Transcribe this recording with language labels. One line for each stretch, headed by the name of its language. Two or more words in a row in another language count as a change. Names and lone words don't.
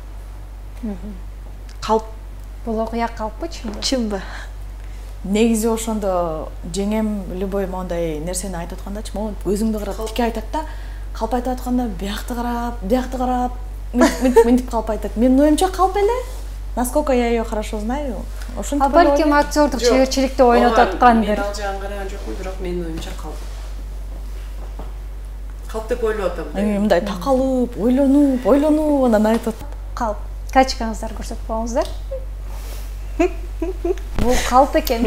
Kyrgyz: Калп. Бул окуя калппы, чынбы? Чынбы. Негизи ошондо жеңем любой мондай нерсени айтып аткандачы, могу өзүңдү карап тике айтат да, калп айтып атканда биякты карап, мынтип калп айтат. Менин оюмча калп эле.
Russian: Насколько я ее хорошо знаю.
Kyrgyz: А балким актердук чеберчиликти ойнотуп аткандыр. Мен ал жагын караган жокмун, бирок менин оюмча калп. Калп деп ойлоп атам. Мындай такалып, ойлонуп, анан айтат. Калп. Качкаңыздар көрсөтүп коюңуздар. Бул калп экен.